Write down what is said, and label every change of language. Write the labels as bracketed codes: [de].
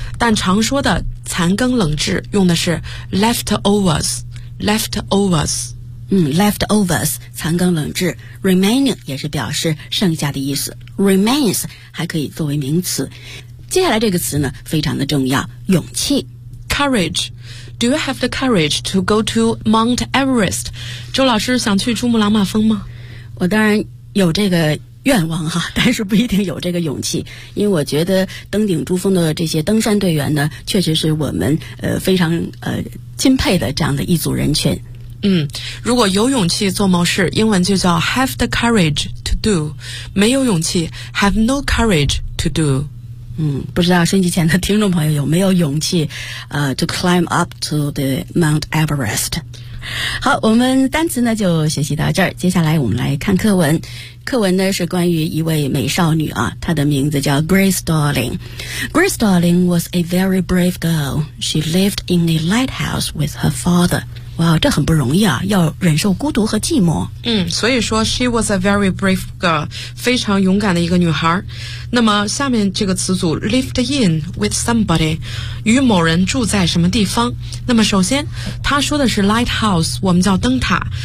[zh] 但常说的残羹冷炙用的是 leftovers， leftovers， leftovers， 残羹冷炙。remaining 也是表示剩下的意思， remains 还可以作为名词。接下来这个词呢非常的重要，勇气， courage。 [en] Do you have the courage to go to Mount Everest？ [zh] 周老师想去珠穆朗玛峰吗？我当然有这个愿望哈，但是不一定有这个勇气，因为我觉得登顶珠峰的这些登山队员呢，确实是我们非常钦佩的这样的一组人群。如果有勇气做某事，英文就叫 [en] have the courage to do， [zh] 没有勇气 [en] have no courage to do。 [zh] 不知道升级前的听众朋友有没有勇气 [en] to climb up to the Mount Everest。 [zh] 好，我们单词呢就学习到这儿，接下来我们来看课文。课文呢是关于一位美少女啊，她的名字叫 Grace Darling。 [en] Grace Darling was a very brave girl. She lived in a lighthouse with her father. [zh] 哇，这很不容易啊，要忍受孤独和寂寞。所以说 [en] she was a very brave girl， [zh] 非常勇敢的一个女孩。那么下面这个词组 [en] lived in with somebody， [zh] 与某人住在什么地方。那么首先他说的是 lighthouse， 我们叫灯塔。